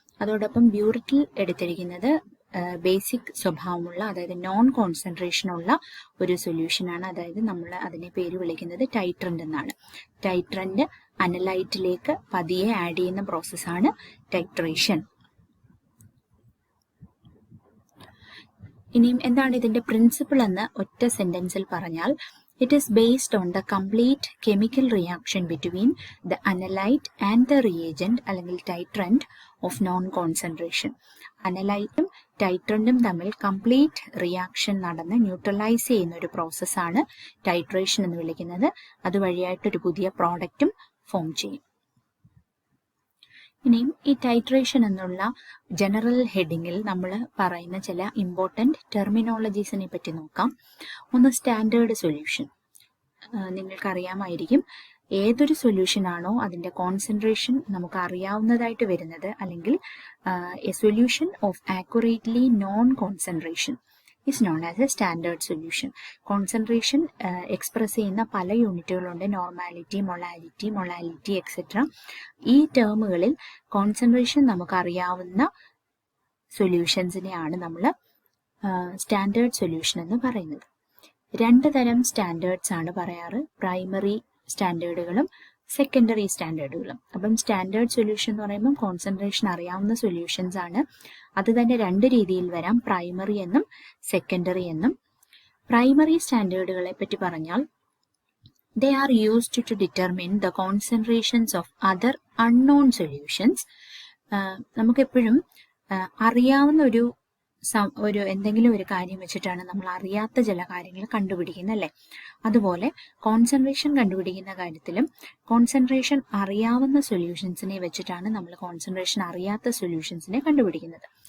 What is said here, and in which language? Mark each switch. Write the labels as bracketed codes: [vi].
[ml] അതോടൊപ്പം ബ്യൂററ്റിൽ എടുത്തിരിക്കുന്നത് ബേസിക് സ്വഭാവമുള്ള, അതായത് നോൺ കോൺസെൻട്രേഷൻ ഉള്ള ഒരു സൊല്യൂഷനാണ്, അതായത് നമ്മൾ അതിനെ പേര് വിളിക്കുന്നത് ടൈട്രൻറ്റ് എന്നാണ്. ടൈട്രൻറ്റ് അനലൈറ്റിലേക്ക് പതിയെ ആഡ് ചെയ്യുന്ന പ്രോസസ്സാണ് ടൈട്രേഷൻ. ഇനിയും എന്താണ് ഇതിന്റെ പ്രിൻസിപ്പിൾ എന്ന് ഒറ്റ സെന്റൻസിൽ പറഞ്ഞാൽ, [en] it is based on the complete chemical reaction between the analyte and the reagent [ml] അല്ലെങ്കിൽ [en] titrant of non-concentration. [ml] അനലൈറ്റും ടൈട്രൻറ്റും തമ്മിൽ കംപ്ലീറ്റ് റിയാക്ഷൻ നടന്ന് ന്യൂട്രലൈസ് ചെയ്യുന്ന ഒരു പ്രോസസ്സാണ് ടൈട്രേഷൻ എന്ന് വിളിക്കുന്നത്. അതുവഴിയായിട്ടൊരു പുതിയ പ്രോഡക്റ്റും ഫോം ചെയ്യും. ഇനിയും ഈ ടൈട്രേഷൻ എന്നുള്ള ജനറൽ ഹെഡിങ്ങിൽ നമ്മൾ പറയുന്ന ചില ഇമ്പോർട്ടൻറ്റ് ടെർമിനോളജീസിനെ പറ്റി നോക്കാം. ഒന്ന് സ്റ്റാൻഡേർഡ് സൊല്യൂഷൻ. നിങ്ങൾക്കറിയാമായിരിക്കും, ഏതൊരു സൊല്യൂഷൻ ആണോ അതിൻ്റെ കോൺസെൻട്രേഷൻ നമുക്ക് അറിയാവുന്നതായിട്ട് വരുന്നത്, അല്ലെങ്കിൽ [en] A solution of accurately known concentration, is known as a standard solution. [ml] Concentration express ചെയ്യുന്ന പല യൂണിറ്റുകളുണ്ട്, നോർമാലിറ്റി, മൊളാലിറ്റി എക്സെട്ര. ഈ ടേമുകളിൽ കോൺസെൻട്രേഷൻ നമുക്കറിയാവുന്ന സൊല്യൂഷൻസിനെയാണ് നമ്മൾ സ്റ്റാൻഡേർഡ് സൊല്യൂഷൻ എന്ന് പറയുന്നത്. രണ്ട് തരം സ്റ്റാൻഡേർഡ്സ് ആണ് പറയാറ്, പ്രൈമറി സ്റ്റാൻഡേർഡുകളും സെക്കൻഡറി സ്റ്റാൻഡേർഡുകളും. അപ്പം സ്റ്റാൻഡേർഡ് സൊല്യൂഷൻ എന്ന് പറയുമ്പോൾ കോൺസെൻട്രേഷൻ അറിയാവുന്ന സൊല്യൂഷൻസ് ആണ്. അത് തന്നെ രണ്ട് രീതിയിൽ വരാം, പ്രൈമറി എന്നും സെക്കൻഡറി എന്നും. പ്രൈമറി സ്റ്റാൻഡേർഡുകളെ പറ്റി പറഞ്ഞാൽ [en] they are used to determine the concentrations of other unknown solutions. [ml] നമുക്കെപ്പോഴും അറിയാവുന്ന ഒരു എന്തെങ്കിലും ഒരു കാര്യം വെച്ചിട്ടാണ് നമ്മൾ അറിയാത്ത ചില കാര്യങ്ങൾ കണ്ടുപിടിക്കുന്നത് അല്ലേ. അതുപോലെ കോൺസെൻട്രേഷൻ കണ്ടുപിടിക്കുന്ന കാര്യത്തിലും കോൺസെൻട്രേഷൻ അറിയാവുന്ന സൊല്യൂഷൻസിനെ വെച്ചിട്ടാണ് നമ്മൾ കോൺസെൻട്രേഷൻ അറിയാത്ത സൊല്യൂഷൻസിനെ കണ്ടുപിടിക്കുന്നത്.